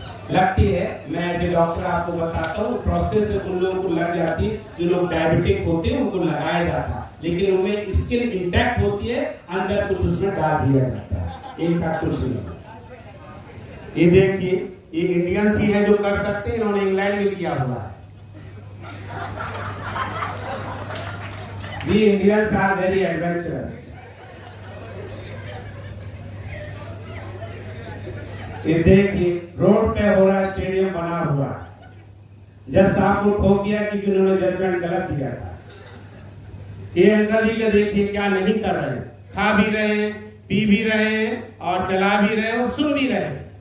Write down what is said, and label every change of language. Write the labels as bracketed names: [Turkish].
[Hindi] लगती है, मैं [English] as a doctor [Hindi] आपको बताता हूँ, प्रोसेस उन लोगों को लग जाती है जो लोग डायबिटिक होते हैं, उनको लगाया जाता है, लेकिन उनमें स्किन इंटैक्ट होती है, अंदर कुछ उसमें डाल दिया जाता है, इनका कुछ नहीं। ये देखिए, ये इंडियंस ही है जो कर सकते हैं, इन्होंने इंग्लैंड में किया हुआ है। [English] We Indians are very adventurous. [Hindi] ये देखिए, रोड पे हो रहा स्टेडियम बना हुआ, जज साहब को ठोक दिया क्योंकि उन्होंने जजमेंट गलत दिया था। ये अंकल जी का देखिए क्या नहीं कर रहे हैं, खा भी रहे हैं, पी भी रहे हैं, और चला भी रहे हैं, और सुन भी रहे हैं।